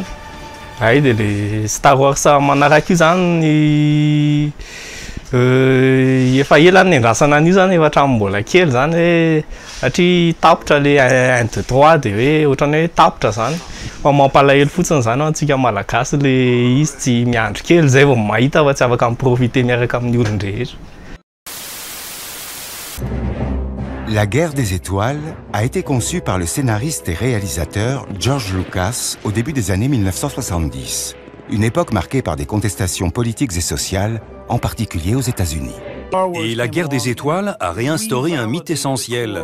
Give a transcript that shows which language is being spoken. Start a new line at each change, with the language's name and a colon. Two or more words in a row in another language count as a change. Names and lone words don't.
Malagasy: Ay dia le Star Wars manaraka io zany ny efa ela ny endrasana an'io zany efa hatramin'ny mbola kely zany hoe satria tapotra le 1, 2, 3 dia hoe ohatrany hoe tapotra zany. Fa mampalahelo fotsiny zany antsika malagasy le izy tsy miandry kely zay vao mahita fa tsy afaka miprofiter miaraka amin'ny olon-drehetra.
French: La guerre des étoiles a été conçue par le scénariste et réalisateur George Lucas au début des années 1970, une époque marquée par des contestations politiques et sociales, en particulier aux États-Unis. Et la guerre des étoiles a réinstauré un mythe essentiel.